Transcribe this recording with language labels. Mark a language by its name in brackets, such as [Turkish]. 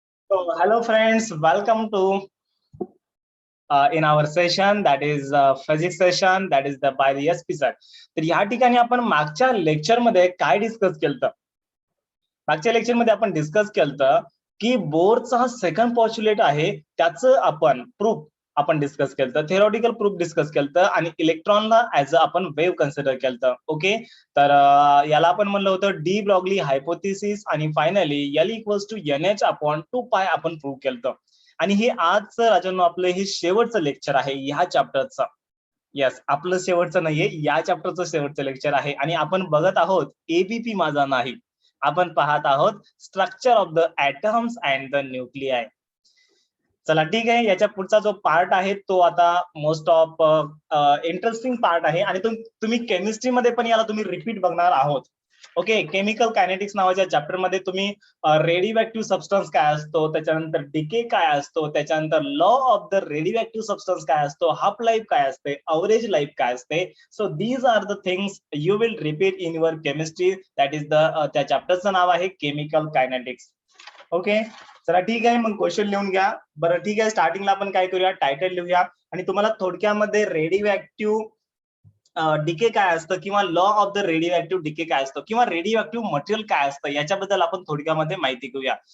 [English] So, hello friends, welcome to in our session that is physics session that is the by the SP sir. [Marathi] तर या ठिकाणी आपण मागच्या lecture मध्ये काय डिस्कस केलं? मागच्या लेक्चर मध्ये आपण डिस्कस केलं की बोरचा हा सेकंड पॉस्ट्युलेट आहे त्याचं आपण प्रूफ आपण डिस्कस केलं, थेरॉटिकल प्रूफ डिस्कस केलं आणि इलेक्ट्रॉनला ऍज अ आपण वेव्ह कन्सिडर केलं. ओके, तर याला आपण म्हणलं होतं डी ब्रॉगली हायपोथेसिस आणि finally L equals to NH upon 2 पाय आपण प्रूव्ह केलं. आणि हे आजचं राजांनो आपलं हे शेवटचं लेक्चर आहे ह्या चॅप्टरचं. येस, आपलं शेवटचं नाहीये, या चॅप्टरचं शेवटचं लेक्चर आहे आणि आपण बघत आहोत एबीपी माझा नाही, आपण पाहत आहोत structure of the atoms and the nuclei. चला ठीक आहे, याच्या पुढचा जो पार्ट आहे तो आता मोस्ट ऑफ इंटरेस्टिंग पार्ट आहे आणि तुम्ही केमिस्ट्रीमध्ये पण याला तुम्ही रिपीट बघणार आहोत. ओके, केमिकल कायनेटिक्स नावाच्या चॅप्टर मध्ये तुम्ही रेडिओ ऍक्टिव्ह सबस्टन्स काय असतो, त्याच्यानंतर डिके काय असतो, त्याच्यानंतर law of the radio active substance काय असतो, हाफ लाईफ काय असते, अवरेज लाईफ काय असते. [English] So these are the things you will repeat in your chemistry. That is the [Marathi] त्या चॅप्टरचं नाव आहे केमिकल कायनेटिक्स. ओके, चला ठीक आहे, मग क्वेश्चन लिहून घ्या. बरं ठीक आहे, स्टार्टिंगला आपण काय करूया, टायटल लिहूया आणि तुम्हाला थोडक्यामध्ये रेडिओ ऍक्टिव्ह डिके काय असतं किंवा law of the radio active decay काय असतं किंवा रेडिओ ऍक्टिव्ह मटेरियल काय असतं याच्याबद्दल आपण थोडक्यामध्ये माहिती घेऊया.